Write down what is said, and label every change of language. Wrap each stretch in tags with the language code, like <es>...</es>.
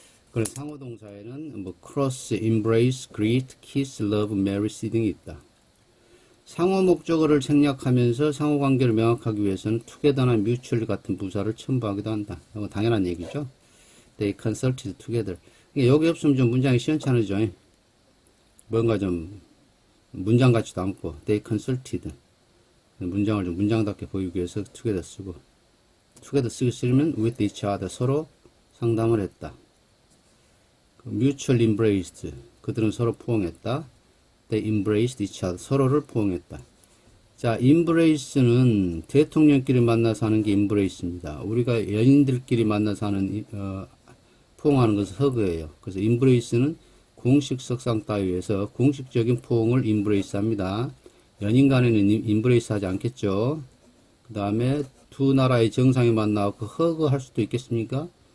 <ko>그래서 상호 동사에는 뭐 cross, embrace, greet, kiss, love, marry, see 등이 있다. 상호 목적어를 생략하면서 상호 관계를 명확하기 위해서는 together나 mutual 같은 부사를 첨부하기도 한다. 이거 당연한 얘기죠.</ko> <en>They consulted together.</en> <ko>여기 없으면 좀 문장이 시원찮으죠. 뭔가 좀 문장 같지도 않고 they consulted. 문장을 좀 문장답게 보이기 위해서 together 쓰고 together 쓰기 싫으면 with each other 서로 상담을 했다.</ko> <en>mutual embraced</en> <ko>그들은 서로 포옹했다.</ko> <en>they embraced each other</en> <ko>서로를 포옹했다. 자, embrace는 대통령끼리 만나서 하는 게 embrace입니다. 우리가 연인들끼리 만나서 하는 포옹하는 것은 허그예요. 그래서 embrace는 공식 석상 따위에서 공식적인 포옹을 embrace 합니다. 연인 간에는 embrace 하지 않겠죠. 그 다음에 두 나라의 정상이 만나고 허그 할 수도 있겠습니까?</ko>